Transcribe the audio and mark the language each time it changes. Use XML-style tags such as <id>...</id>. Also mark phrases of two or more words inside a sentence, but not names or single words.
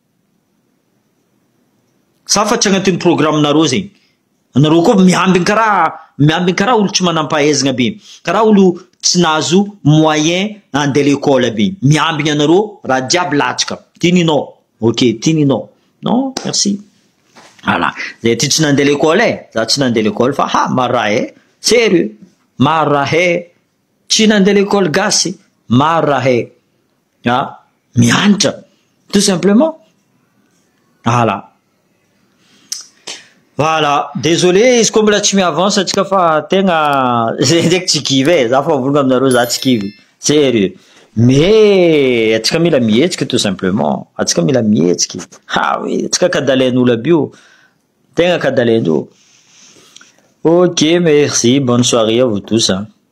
<mg>Sa fa tsy agnatin'ny programme nareo zegny. Anareo koa miambigny karaha olo tsy manampahaizagna be, karaha olo tsy nahazo moyen andeha l'école be. Miambigny anareo raha jiaby latsaka. Tininao. Ok, tininao.</mg> <fr>Non, merci. Voilà.</fr> <mg>Zay ty tsy nandeha l'école za tsy nandeha l'école fa maro raha sérieux. Maro raha tsy nandeha l'école gasy. Maro raha mianatra.</mg> <fr>Tout simplement. Voilà. Voilà, désolé,</fr> <mg>izy koa mbola tsy mi-avance atsika fa tegna zay ndraiky tsy kivy za fa volagna aminareo za tsy kivy.</mg> <fr>Sérieux. Mais</fr> <mg>atsika mila mihetsiky</mg> <fr>tout simplement.</fr> <mg>Atsika mila mihetsiky.</mg> <fr>Ah oui,</fr> <mg>atsika kadalain'olo aby io. Tegna kadalaindreo.</mg> <fr>Ok, merci, bonne soirée à vous tous.</fr>